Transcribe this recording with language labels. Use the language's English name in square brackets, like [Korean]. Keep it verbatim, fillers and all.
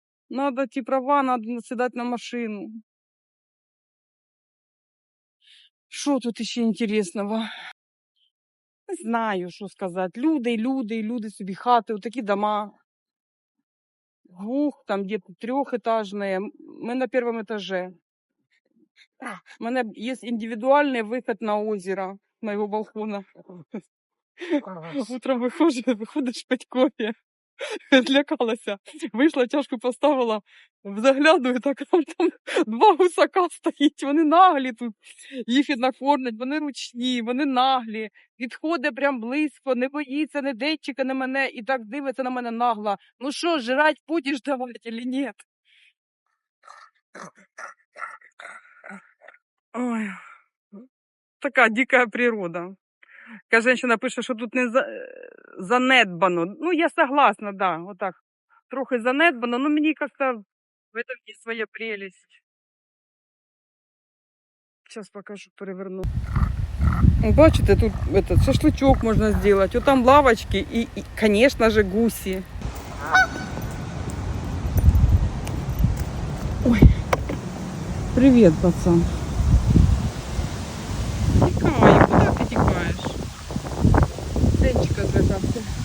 [Ukrainian] Надо ті права, надо сідати на машину. Що тут ще інтересного? Не знаю, що сказати. Люди, люди, люди собі хати, отакі дома. [Russian] Двух, там где-то трехэтажные. Мы на первом этаже. У мене есть индивидуальный выход на озеро с моего балкона. [Ukrainian] Утром виходиш, виходиш пить кофе. Злякалася. Вийшла, чашку поставила, заглядую, так там, там два гусака стоїть, вони наглі тут. Їх і накормлять, вони ручні, вони наглі. Відходить прям близько, не боїться ні детчика, ні мене, і так дивиться на мене нагло. Ну що, жрать будеш давати чи ні? Ой, така дика природа. Така жінка пише, що тут не за... е, занедбано. Ну, [Russian] я согласна, да, [Ukrainian] отак. Трохи занедбано, ну мені як-то [Russian] в этом [Ukrainian] є своя прелесть. [Russian] Сейчас покажу, переверну. [Ukrainian] Бачите, [Russian] тут этот, шашлычок можна сделать. Вот там лавочки і, і, конечно же, гусі. Ой, привет, пацан. [Ukrainian] Тікай, куди ти тікаєш? Денчика злякався.